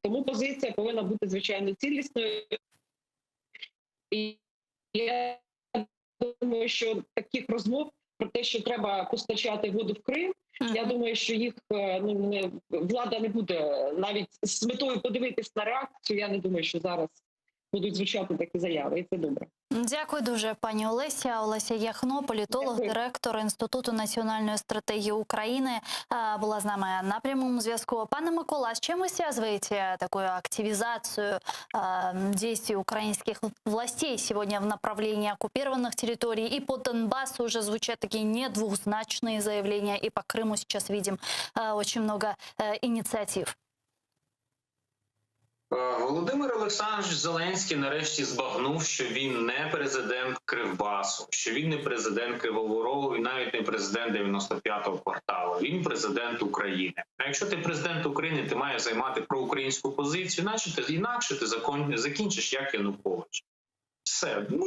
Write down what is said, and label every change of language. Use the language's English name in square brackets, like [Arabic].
[Ukrainian] Тому позиція повинна бути, звичайно, цілісною. І я думаю, що таких розмов про те, що треба постачати воду в Крим, я думаю, що їх влада не буде навіть з метою подивитись на реакцію. Я не думаю, що зараз будуть звучати такі заяви, і це добре. Дякую дуже, пані Олеся. Олеся Яхно, політолог, Дякую. директор Інституту національної стратегії України, була з нами на прямому зв'язку. [Russian] Пане Микола, с чем вы связываете такую активизацию действий украинских властей сегодня в направлении оккупированных территорий? И по Донбассу уже звучат такие недвузначные заявления, и по Крыму сейчас видим очень много инициатив. [Ukrainian] Володимир Олександрович Зеленський нарешті збагнув, що він не президент Кривбасу, що він не президент Кривого Рогу і навіть не президент 95-го кварталу. Він президент України. А якщо ти президент України, ти маєш займати проукраїнську позицію, інакше ти закінчиш як Янукович. Все.